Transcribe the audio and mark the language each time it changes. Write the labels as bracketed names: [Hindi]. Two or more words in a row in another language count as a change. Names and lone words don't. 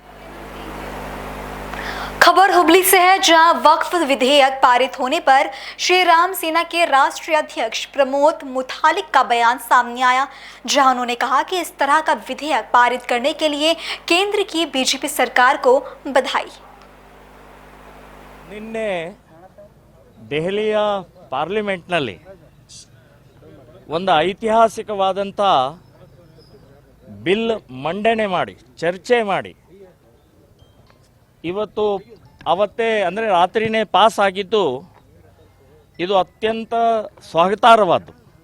[Hindi] खबर हुबली से है, जहां वक्फ विधेयक पारित होने पर श्री राम सेना के राष्ट्रीय अध्यक्ष प्रमोद मुतालिक का बयान सामने आया, जहां उन्होंने कहा कि इस तरह का विधेयक पारित करने के लिए केंद्र की बीजेपी सरकार को बधाई। [Kannada] ನಿನ್ನೆ ದೆಹಲಿಯ ಪಾರ್ಲಿಮೆಂಟ್ನಲ್ಲಿ ಒಂದು ಐತಿಹಾಸಿಕವಾದಂಥ ಬಿಲ್ ಮಂಡನೆ ಮಾಡಿ ಚರ್ಚೆ ಮಾಡಿ ಇವತ್ತು ಅವತ್ತೇ ಅಂದರೆ ರಾತ್ರಿನೇ ಪಾಸ್ ಆಗಿದ್ದು ಇದು ಅತ್ಯಂತ ಸ್ವಾಗತಾರ್ಹವಾದ್ದು.